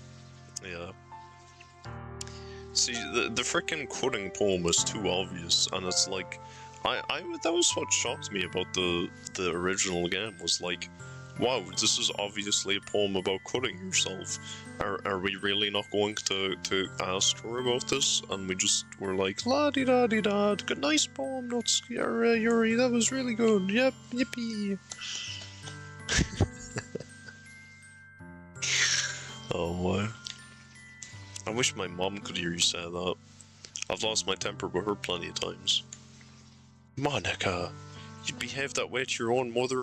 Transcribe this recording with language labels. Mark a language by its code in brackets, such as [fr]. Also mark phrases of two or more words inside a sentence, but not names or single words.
[en] See, the frickin' quoting poem is too obvious, and it's like, that was what shocked me about the original game, was like, wow, this is obviously a poem about cutting yourself. Are we really not going to ask her about this? And we just were like, la-di-da-di-da, good, nice poem, Nuts, Yuri, that was really good, yep, yippee. Oh my. I wish my mom could hear you say that. I've lost my temper with her plenty of times. Monica, you'd behave that way to your own mother?